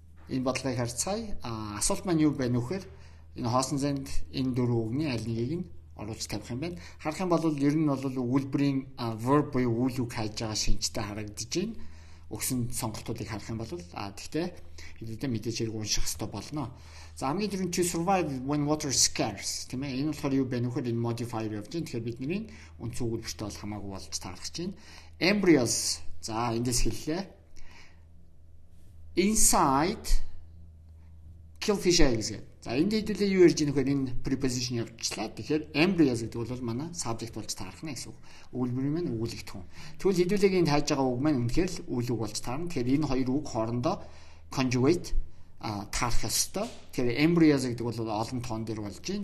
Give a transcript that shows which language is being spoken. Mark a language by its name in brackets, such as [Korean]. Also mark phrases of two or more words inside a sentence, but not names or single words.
[Mongolian] энэ бодлогыг харьцгаая. Асуулт маань юу байна вэ гэхээр энэ хоосон зэнд энэ дөрвөн үгний аль нэгийг нь оруулж тавих юм байна. Харах юм бол ер нь бол үйлбэрийн verb буюу үйл үг хайж байгаа шинжтэй харагдаж байна. Өгсөн сонголтуудыг харах юм бол тэгтээ хэдийдээ мэдээж хэрэг унших хэрэгтэй болно. За хамгийн түрүүнд [English] to survive when water is scarce [Mongolian] тийм ээ. Энэ болохоор юу байна вэ гэхээр энэ modifier явж байна. Тэгэхээр бидний үндсэн өгүүлбэртэй бол хамаагүй болж таарах чинь. Embryos за эндээс хэллээ. [English] Inside killfish eggs. [Mongolian] За энд хэдүүлээ юу ярьж байгаа нөхөр энэ preposition явуулчлаа. Тэгэхээр embryos гэдэг бол манай subject болж таарах нэ гэсэн үг. Өгүүлбэрийн маань өгүүлэгдэхүүн. Тэгвэл хэдүүлээ энд хайж байгаа үг маань үнэхээр л үйл үг болж таарна. Тэгэхээр энэ хоёр үг хоорондоо conjugate таарах ёстой. Тэгэхээр embryos гэдэг бол олон тоон дээр болж байна.